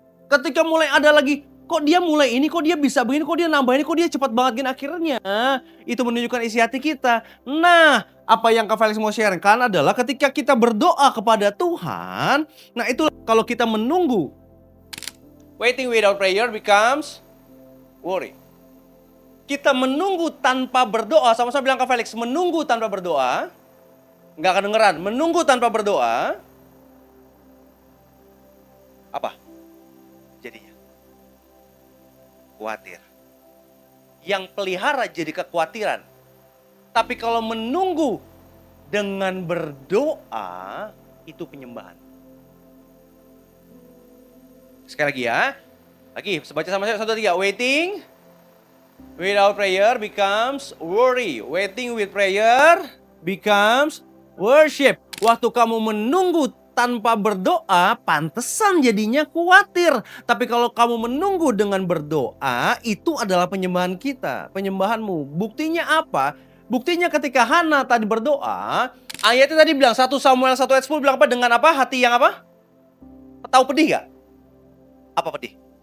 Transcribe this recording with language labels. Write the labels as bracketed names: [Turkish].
[Indonesian] Ketika mulai ada lagi, kok dia mulai ini, kok dia bisa begini, kok dia nambah ini, kok dia cepat banget gini. Akhirnya itu menunjukkan isi hati kita. Nah, apa yang Kak Felix mau sharekan adalah ketika kita berdoa kepada Tuhan, nah itu kalau kita menunggu. [English] Waiting without prayer becomes worry. [Indonesian] Kita menunggu tanpa berdoa, sama-sama bilang Kak Felix, menunggu tanpa berdoa, nggak kedengeran. Menunggu tanpa berdoa, apa? Jadinya khawatir. Yang pelihara jadi kekhawatiran. Tapi kalau menunggu dengan berdoa, itu penyembahan. Sekali lagi ya. Lagi, baca sama saya, 1, 2, 3. [English] Waiting without prayer becomes worry. Waiting with prayer becomes worship. [Indonesian] Waktu kamu menunggu tanpa berdoa, pantesan jadinya khawatir. Tapi kalau kamu menunggu dengan berdoa, itu adalah penyembahan kita, penyembahanmu. Buktinya apa? Buktinya ketika Hana tadi berdoa, ayatnya tadi bilang 1 Samuel 1 ayat 10 bilang apa? Dengan apa? Hati yang apa? Tahu pedih gak? Apa pedih?